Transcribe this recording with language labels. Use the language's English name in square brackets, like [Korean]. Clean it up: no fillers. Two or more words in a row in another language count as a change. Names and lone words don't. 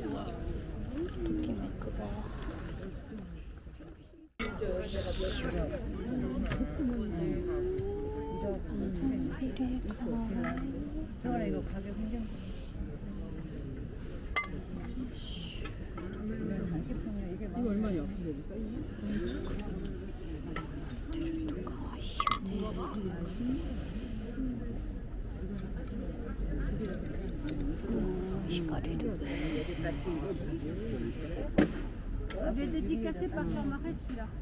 [Japanese] ときめくわ。 [Korean] 저거는 이거 가격 굉장히 이거 얼마냐? 여기 써있네? [Japanese] かわいいよね。惹かれる。 [French] Il est dédicacé par Jean-Marie celui-là.